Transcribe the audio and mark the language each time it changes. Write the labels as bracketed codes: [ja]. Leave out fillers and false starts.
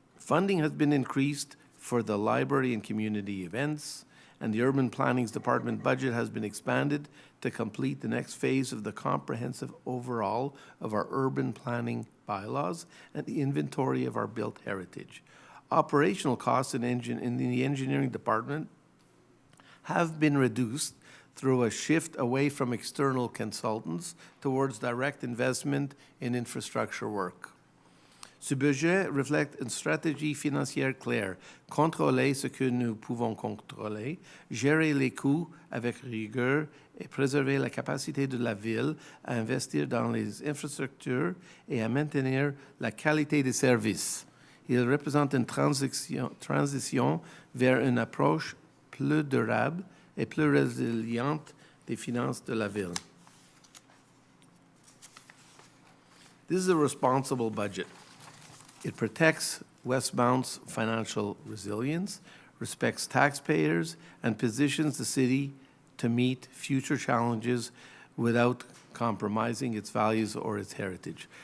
[en] Funding has been increased for the library and community events, and the Urban Planning's department budget has been expanded to complete the next phase of the comprehensive overhaul of our urban planning bylaws and the inventory of our built heritage. Operational costs in the engineering department have been reduced through a shift away from external consultants towards direct investment in infrastructure work. [fr] Ce budget reflète une stratégie financière claire, contrôler ce que nous pouvons contrôler, gérer les coûts avec rigueur et préserver la capacité de la ville à investir dans les infrastructures et à maintenir la qualité des services. Il représente une transition vers une approche plus durable et plus résiliente des finances de la ville. [en] This is a responsible budget. It protects Westmount's financial resilience, respects taxpayers, and positions the city to meet future challenges without compromising its values or its heritage.